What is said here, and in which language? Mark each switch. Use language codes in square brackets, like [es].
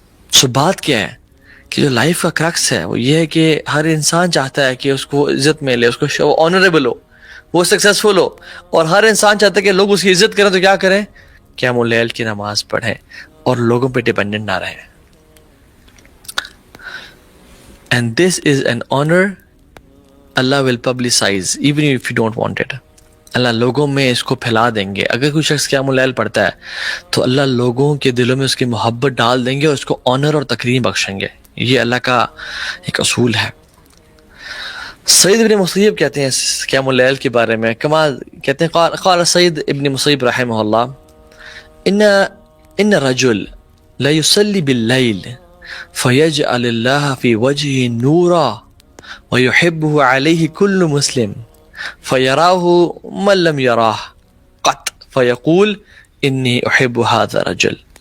[ur] سو بات کیا ہے کہ جو لائف کا کرکس ہے وہ یہ ہے کہ ہر انسان چاہتا ہے کہ اس کو عزت ملے، اس کو آنریبل ہو، وہ سکسیسفل ہو، اور ہر انسان چاہتا ہے کہ لوگ اس کی عزت کریں. تو کیا کریں؟ قیام اللیل کی نماز پڑھیں اور لوگوں پہ ڈیپینڈنٹ نہ رہیں. [en] And this is an honor Allah will publicize even if you don't want it. [ur] اللہ لوگوں میں اس کو پھیلا دیں گے. اگر کوئی شخص قیام اللیل پڑھتا ہے تو اللہ لوگوں کے دلوں میں اس کی محبت ڈال دیں گے اور اس کو آنر اور تکریم بخشیں گے. یہ اللہ کا ایک اصول ہے. سعید ابن مسیب کہتے ہیں قیام اللیل کے بارے میں، کمال کہتے ہیں، [ar] قال سعید ابن مسیب رحمہ اللہ، ان رجل لا يصلي باللیل فيجعل الله في وجهه نورا ويحبه عليه كل مسلم فيراه من لم يراه قط فيقول إني أحب هذا الرجل.